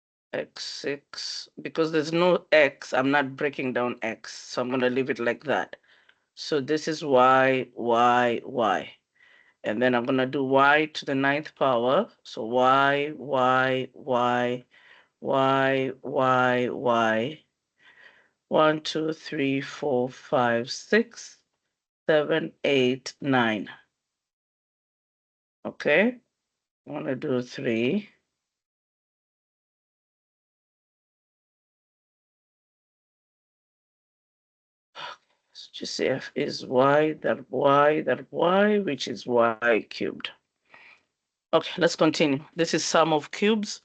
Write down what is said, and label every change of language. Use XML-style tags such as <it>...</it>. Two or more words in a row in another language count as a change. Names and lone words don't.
<en>x6, because there's no x, I'm not breaking down x, so I'm going to leave it like that. So this is y, y, y. And then I'm going to do y to the 9th power. So y, y, y, y, y, y. 1, 2, 3, 4, 5, 6, 7, 8, 9. Okay, I want to do 3. GCF is y, that y, that y, which is y cubed. Okay, let's continue. This is sum of cubes.</en>